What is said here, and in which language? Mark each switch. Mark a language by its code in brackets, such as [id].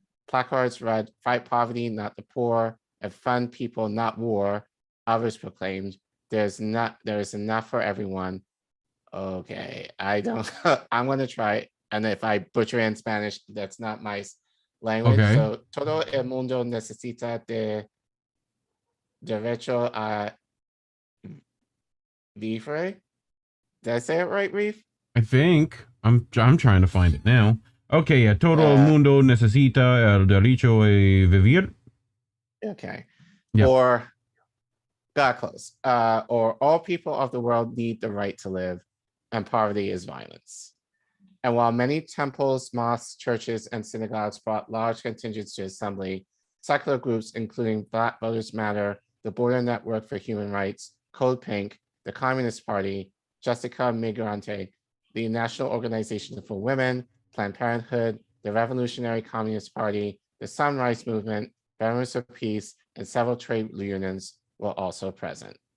[en] Placards read, "Fight poverty, not the poor," and "Fund people, not war." Others proclaimed, There is enough for everyone. Okay, I don't. I'm gonna try, and if I butcher in Spanish, that's not my language. Okay. [es] So todo el mundo necesita de derecho a vivir. [en] Did I say it right, Reef? I think I'm trying to find it now. Okay, yeah. [es] Todo el mundo necesita el derecho a vivir. [en] Okay. Yep. Or got close. Or all people of the world need the right to live, and poverty is violence. And while many temples, mosques, churches, and synagogues brought large contingents to assembly, secular groups including Black Voters Matter, the Border Network for Human Rights, Code Pink, the Communist Party, Jessica Migrante, the National Organization for Women, Planned Parenthood, the Revolutionary Communist Party, the Sunrise Movement, Veterans of Peace, and several trade unions were also present.